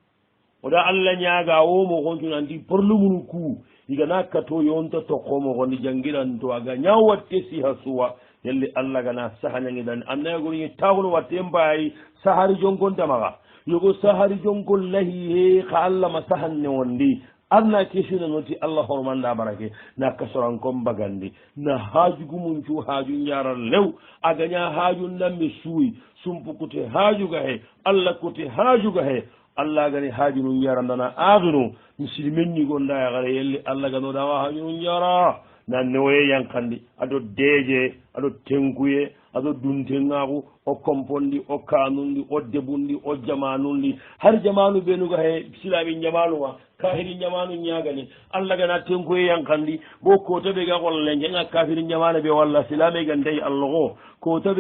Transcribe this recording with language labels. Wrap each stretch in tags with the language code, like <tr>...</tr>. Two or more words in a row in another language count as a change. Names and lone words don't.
<snk>oda Allah nyaaga o mo gontu andi porlumunu ku igana kato yonta to komo goni jangiran to aga nyawatte si hasuwa yelle Allah gana sahanangi dan anna goni tawlo watte mbayi sahari jongonta maga yogo sahari jongol lahi ka Allah masahanne wondi arna kesina noti Allah hormanda barake na kasoran kom bagandi na haaju gumuncu haaju nyaral lew aganya haaju nambe suuyi sumpukute haaju ga he Allah kote haaju ga he Allah gani haaju nun yarandana adunu muslimin ni gonda ya gare yelle Allah gano dawa haaju nun yara na newe yankandi ado deje ado tenguye ado duntengaku o kompondi o kanundi o debundi o jamanundi har jamanu benuga he silami jamanuwa kafiri jamanu nyagani Allah gana tenguye yankandi bo ko tabe ga gollenge nga kafiri jamanu be walla silami gandai Allah ko tabe</snk>